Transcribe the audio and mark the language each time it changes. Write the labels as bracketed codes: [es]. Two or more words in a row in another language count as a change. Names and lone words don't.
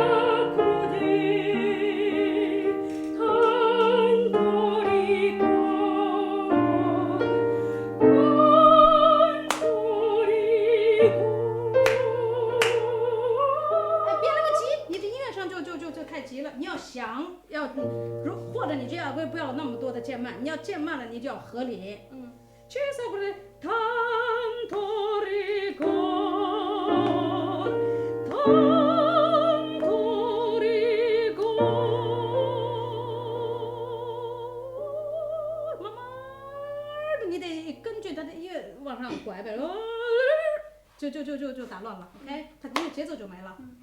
[it] crudel, tanto rigor, tanto rigor。 [zh] 别那么急，你这音乐上就太急了。你要想要，或者你就要不要那么多的渐慢，你要渐慢了，你就要合理。 [it] Cessa crudel tanto rigor, tanto rigor。 [zh] 慢慢的，你得根据它的音乐往上拐呗，就打乱了。OK， 它音乐节奏就没了。